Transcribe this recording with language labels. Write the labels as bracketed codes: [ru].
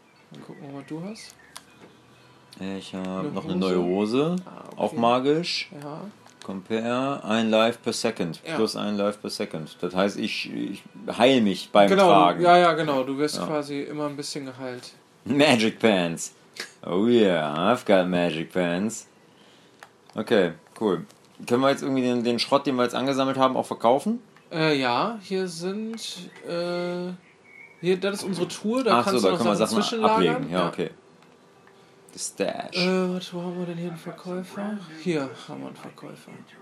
[de] Dann gucken wir mal, was du hast. Ich habe noch eine neue Hose. Ah, okay. Auch magisch. Ja. [en] Compare. 1 Life per Second. [de] Ja. [en] Plus 1 Life per Second. [de] Das heißt, ich heile mich beim genau, Tragen. Genau. Du wirst quasi immer ein bisschen geheilt. [en] Magic Pants. Oh yeah, I've got Magic Pants. Okay, cool. [de] Können wir jetzt irgendwie den Schrott, den wir jetzt angesammelt haben, auch verkaufen? Ja, hier sind... Hier, das ist unsere Truhe, da ach kannst so, du da können Sachen wir Sachen ablegen. Ja, [en] okay. The Stash. [de] Was, wo haben wir denn hier einen Verkäufer? Hier haben wir einen Verkäufer.